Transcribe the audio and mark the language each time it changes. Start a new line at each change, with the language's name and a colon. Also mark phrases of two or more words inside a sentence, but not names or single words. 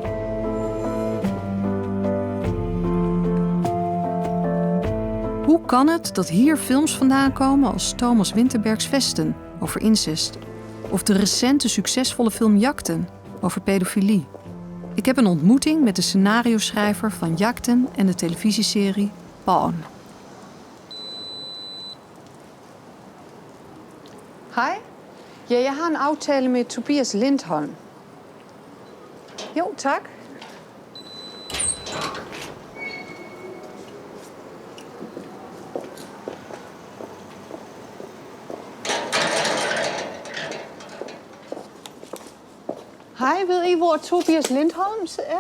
Dutch: Hoe kan het dat hier films vandaan komen als Thomas Winterbergs Vesten over incest, of de recente succesvolle film Jakten over pedofilie? Ik heb een ontmoeting met de scenario-schrijver van Jakten en de televisieserie Barn.
Danish: Hej. Ja, jeg har en aftale med Tobias Lindholm. Jo, tak. Hej, ved I, hvor Tobias Lindholm er?